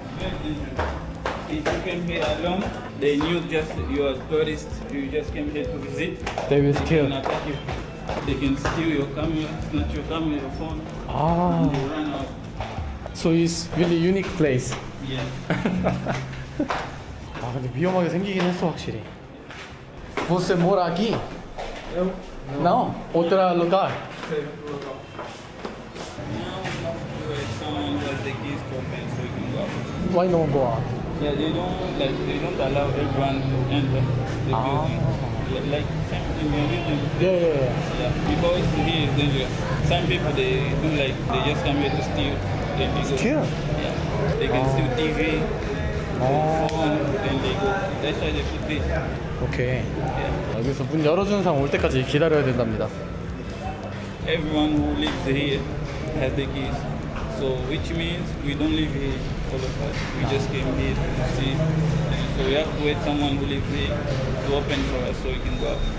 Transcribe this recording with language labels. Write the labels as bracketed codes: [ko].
[en] Very dangerous. If you came here alone, they knew just you are tourist, you just came here to visit. They will They steal. can attack you. They can steal your camera, snatch your camera, your phone, 아, and they run out. so it's really unique place. Yeah. [ko] 아, 근데 위험하게 생기긴 했어 확실히. [pt] Você mora aqui? Não, outro lugar. [en] Now, someone has the keys to open so you can go out. Why no go out? Yeah, they don't allow everyone to enter the building. Like same in your region. Yeah. Yeah, because here is dangerous. Some people they do like they just come here to steal. Then they go. Steal? Yeah. They can steal TV, phone, then they go. That's why they put this. 오케이. Yeah. [ko] 여기서 문 열어주는 사람 올 때까지 기다려야 된답니다. [en] Everyone who lives here has the keys. So which means we don't live here, all of us. We just came here to see. And so we have to wait someone who lives here to open for us so we can go out.